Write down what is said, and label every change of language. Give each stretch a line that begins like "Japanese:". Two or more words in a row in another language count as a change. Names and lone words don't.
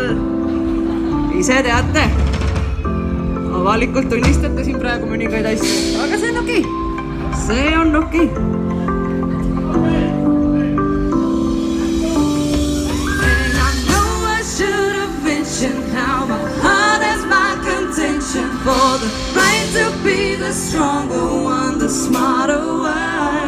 Estonian: Ise teate. Avalikult tunnistate siin praegu mõningaid asju, aga see on okei. See on okei.
English: And I know I should have mentioned how my heart is my contention for the right to be the stronger one, the smarter one.